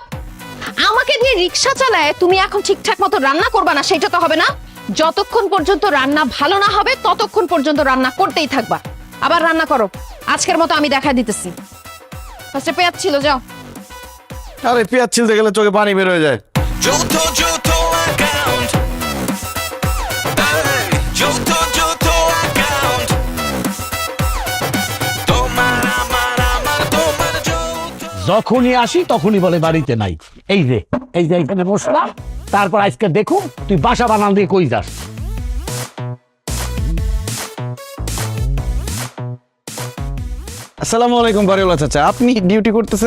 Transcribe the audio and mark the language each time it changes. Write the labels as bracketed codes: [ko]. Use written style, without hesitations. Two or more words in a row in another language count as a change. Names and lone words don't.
[bn] আমাকে দিয়ে রিকশা চালায় তুমি এখন ঠিকঠাক মতো রান্না করবা না, সেটা তো হবে না। যতক্ষণ পর্যন্ত রান্না ভালো না হবে ততক্ষণ পর্যন্ত রান্না করতেই থাকবা। আবার রান্না করো। আজকের মতো আমি দেখা দিতেছি। ফার্স্টে পেঁয়াজ ছিল, যাও। আরে পেঁয়াজ ছিলতে গেলে চোখে পানি বের হয়ে যায়। Johto account. Hey, Johto account. Tomar Johto. যখনই আসি তখনই বলে বাড়িতে নাই। এই যে এখানে বসলাম, তারপর আজকে দেখুন তুই বাসা বানান দিয়ে কই যাস। আসসালামু আলাইকুম বাড়িওয়ালা চাচা, আপনি ডিউটি করতেছেন?